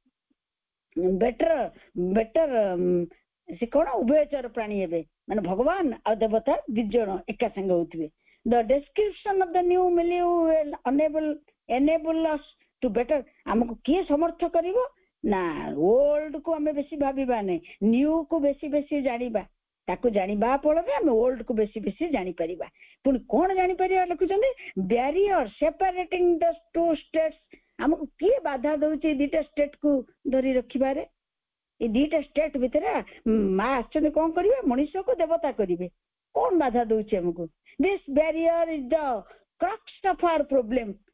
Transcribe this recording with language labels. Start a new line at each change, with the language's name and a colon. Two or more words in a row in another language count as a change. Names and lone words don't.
Odia: ବେଟର ସେ କଣ ଉଭୟଚର ପ୍ରାଣୀ ହେବେ ମାନେ ଭଗବାନ ଆଉ ଦେବତା ଦି ଜଣ ଏକା ସାଙ୍ଗେ ହଉଥିବେ
English: the description of the new milieu enable us to better
Odia: ଆମକୁ କିଏ ସମର୍ଥ କରିବ ନା ଓଲ୍ଡ କୁ ଆମେ ବେଶୀ ଭାବିବା ନାହିଁ ନ୍ୟୁ କୁ ବେଶୀ ଜାଣିବା ତାକୁ ଜାଣିବା ଫଳରେ ଆମେ ଓଲ୍ଡ କୁ ବେଶୀ ଜାଣିପାରିବା ପୁଣି କଣ ଜାଣିପାରିବା ଲେଖୁଛନ୍ତି
English: barrier separating the two states
Odia: ଆମକୁ କିଏ ବାଧା ଦଉଛି ଏ ଦିଟା ଷ୍ଟେଟ୍ କୁ ଧରି ରଖିବାରେ ଏ ଦିଟା ଷ୍ଟେଟ୍ ଭିତରେ ମା ଆସୁଛନ୍ତି କଣ କରିବେ ମଣିଷକୁ ଦେବତା କରିବେ କଣ ବାଧା ଦଉଛି ଆମକୁ
English: this barrier is the crux of our problem